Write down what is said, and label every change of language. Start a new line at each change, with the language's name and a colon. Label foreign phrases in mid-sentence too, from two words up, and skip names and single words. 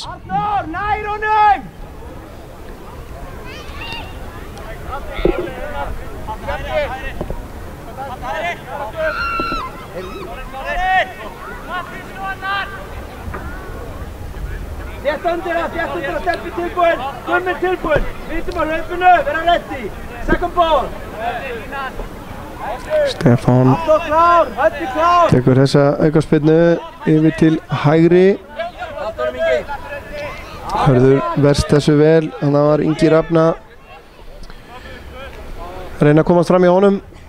Icelandic: Nær honum! Þétt undir að stelpi tilbúinn, Gummi tilbúinn, vítum á hlaupinu, vera
English: ready, second ball.
Icelandic: Stefán tekur þessa aukaspyrnu yfir til hægri. Hörður verst þessu vel, þannig að var Ingi Rafna að reyna að komast fram í honum.